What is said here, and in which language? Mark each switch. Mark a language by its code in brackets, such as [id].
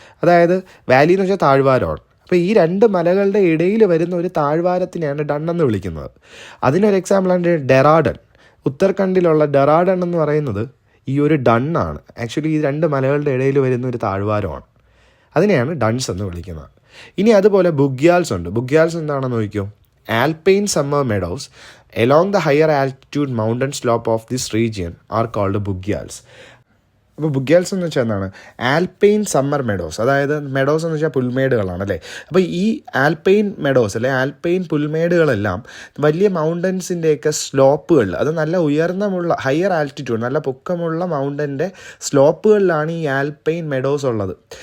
[ml] അതായത് വാലി എന്ന് വെച്ചാൽ താഴ്വാരമാണ്. അപ്പോൾ ഈ 2 മലകളുടെ ഇടയിൽ വരുന്ന ഒരു താഴ്വാരത്തിനെയാണ് ഡൺ എന്ന് വിളിക്കുന്നത്. അതിനൊരു എക്സാമ്പിളാണ് ഡെറാഡൺ. ഉത്തരാഖണ്ഡിലുള്ള ഡെറാഡൺ എന്ന് പറയുന്നത് ഈ ഒരു ഡണ്ണാണ്. ആക്ച്വലി ഈ 2 മലകളുടെ ഇടയിൽ വരുന്ന ഒരു താഴ്വാരമാണ്. അതിനെയാണ് ഡൺസ് എന്ന് വിളിക്കുന്നത്. ഇനി അതുപോലെ ബുഗ്യാൽസ് ഉണ്ട്. ബുഗ്യാൽസ് എന്താണെന്ന് നോക്കിയോ? [en] Alpine summer meadows along the higher altitude mountain slope of this region are called bughyals. [ml] അപ്പോൾ ബുഗ്യാൽസ് എന്ന് വെച്ചാൽ എന്താണ്? ആൽപൈൻ സമ്മർ മെഡോസ്, അതായത് മെഡോസ് എന്ന് വെച്ചാൽ പുൽമേടുകളാണ് അല്ലേ. അപ്പോൾ ഈ ആൽപൈൻ മെഡോസ് അല്ലെ ആൽപൈൻ പുൽമേടുകളെല്ലാം വലിയ മൗണ്ടൻസിൻ്റെയൊക്കെ സ്ലോപ്പുകളിൽ, അത് നല്ല ഉയർന്നമുള്ള ഹയർ ആൾട്ടിറ്റ്യൂഡ് നല്ല പൊക്കമുള്ള മൗണ്ടൻ്റെ സ്ലോപ്പുകളിലാണ് ഈ ആൽപൈൻ മെഡോസ് ഉള്ളത്.